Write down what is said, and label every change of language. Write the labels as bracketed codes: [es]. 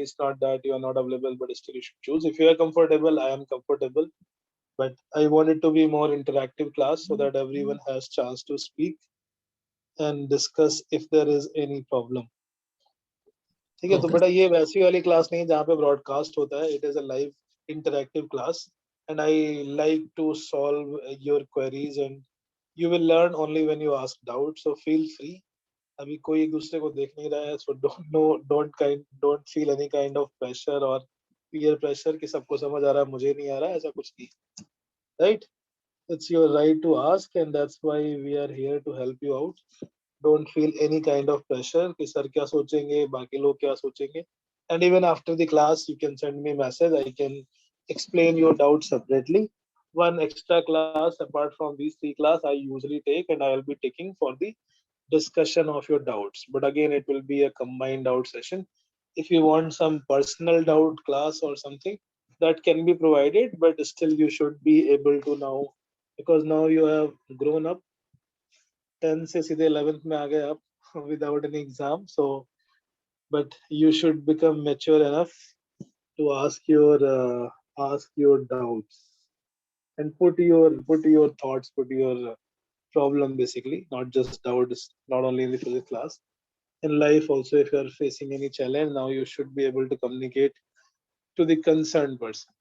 [en] It's not that you are not available, but still you should choose. If you are comfortable, I am comfortable, but I want it to be more interactive class so that everyone has chance to speak and discuss if there is any problem. [hi] ठीक है, तो [en] Okay. [hi] बेटा ये वैसी वाली class नहीं है जहाँ पे ब्रॉडकास्ट होता है. [en] It is a live interactive class, and I like to solve your queries, and you will learn only when you ask doubts. So feel free. [hi] अभी कोई एक दूसरे को देख नहीं रहा है, [en] so don't feel any kind of pressure or peer pressure [hi] कि सबको समझ आ रहा है, मुझे नहीं आ रहा है, ऐसा कुछ नहीं. [en] Right? It's your right to ask, and that's why we are here to help you out. Don't feel any kind of pressure [hi] कि सर क्या सोचेंगे, बाकी लोग क्या सोचेंगे. [en] And even after the class, you can send me a message. I can explain your doubts separately. One extra class apart from these 3 classes I usually take, and I will be taking for the discussion of your doubts. But again, it will be a combined doubt session. If you want some personal doubt class or something, that can be provided, but still you should be able to now, because now you have grown up. [hi] 10 से सीधे 11th में आ गए आप [en] without any exam. So, but you should become mature enough to ask your doubts and put your thoughts, put your problem, basically, not just doubts, not only in the physics class. In life also, if you are facing any challenge, now you should be able to communicate to the concerned person.